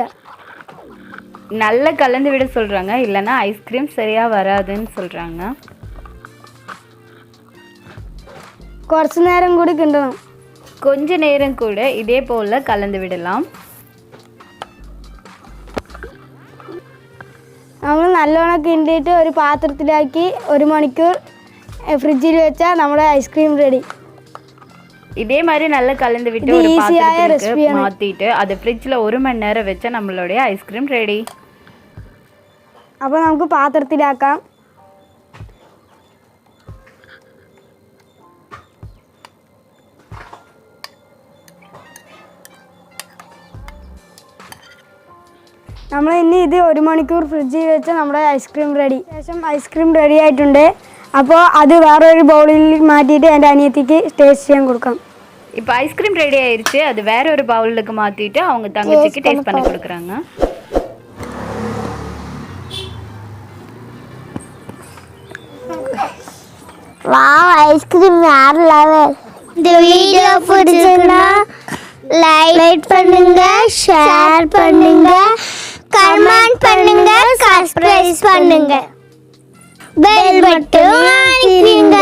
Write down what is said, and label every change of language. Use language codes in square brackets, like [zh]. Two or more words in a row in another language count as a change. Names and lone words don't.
[ta] நல்லா கலந்து விட சொல்றாங்க, இல்லனா ஐஸ்கிரீம் சரியா வராதுன்னு சொல்றாங்க. [ml] കുറച്ച് നേരം കൂടി കിണ്ടണം. [ta] கொஞ்ச நேரம் கூட இதே போல கலந்து விடலாம். [ml] നമ്മൾ നല്ലോണം കിണ്ടിയിട്ട് ഒരു പാത്രത്തിലാക്കി 1 മണിക്കൂർ ഫ്രിഡ്ജിൽ വെച്ചാൽ നമ്മുടെ ഐസ്ക്രീം റെഡി. [ta] இதே மாதிரி நல்லா கலந்து விட்டு ஒரு பாத்திரத்துக்கு மாத்திட்டு அது ஃப்ரிட்ஜ்ல 1 மணி நேரம் வெச்சா நம்மளுடைய ஐஸ்கிரீம் ரெடி. [ml] അപ്പോൾ നമുക്ക് പാത്രത്തിലാക്കാം. നമ്മൾ ഇനി ഇത് 1 മണിക്കൂർ ഫ്രിഡ്ജിൽ വെച്ച് നമ്മുടെ ഐസ്ക്രീം റെഡി. ശേഷം ഐസ്ക്രീം റെഡി ആയിട്ടുണ്ട്. അപ്പോൾ അത് വേറൊരു ബൗളിൽ മാറ്റിയിട്ട് എൻ്റെ അനിയത്തിക്ക് ടേസ്റ്റ് ചെയ്യാൻ കൊടുക്കാം. [ta] இப்போ ஐஸ்கிரீம் ரெடி ஆயிருச்சு. அது வேற ஒரு பவுலுக்கு மாத்திட்டு அவங்க தங்கச்சிக்கு டேஸ்ட் பண்ணி கொடுக்குறாங்க. வாவ், ஐஸ்கிரீம் வேற லெவல். இந்த வீடியோ பிடிச்சிருந்தா லைக் பண்ணுங்க, ஷேர் பண்ணுங்க, கமெண்ட் பண்ணுங்க, சப்ஸ்கிரைப் பண்ணுங்க, [en] bell button [ta] அழுத்துங்க.